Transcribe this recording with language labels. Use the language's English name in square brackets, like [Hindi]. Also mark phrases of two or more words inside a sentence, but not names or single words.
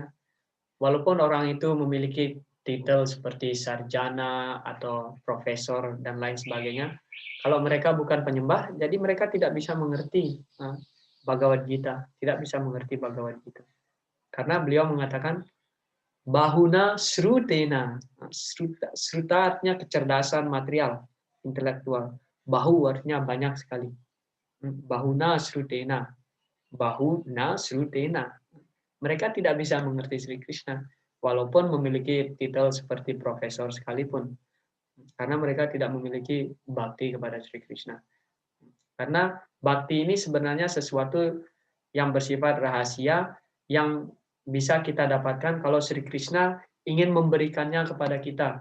[Indonesian] Walaupun orang itu memiliki titel seperti sarjana atau profesor dan lain sebagainya, kalau mereka bukan penyembah, jadi mereka tidak bisa mengerti Bhagavad Gita, tidak bisa mengerti Bhagavad Gita. Karena beliau mengatakan [Sanskrit] bahuna srutena, [Indonesian] sruta artinya kecerdasan material, intelektual. Bahu artinya banyak sekali. [Sanskrit] Bahuna srutena, bahuna srutena. [Indonesian] Mereka tidak bisa mengerti Sri Krishna, walaupun memiliki titel seperti profesor sekalipun, karena mereka tidak memiliki bakti kepada Sri Krishna. Karena bakti ini sebenarnya sesuatu yang bersifat rahasia, yang bisa kita dapatkan kalau Sri Krishna ingin memberikannya kepada kita.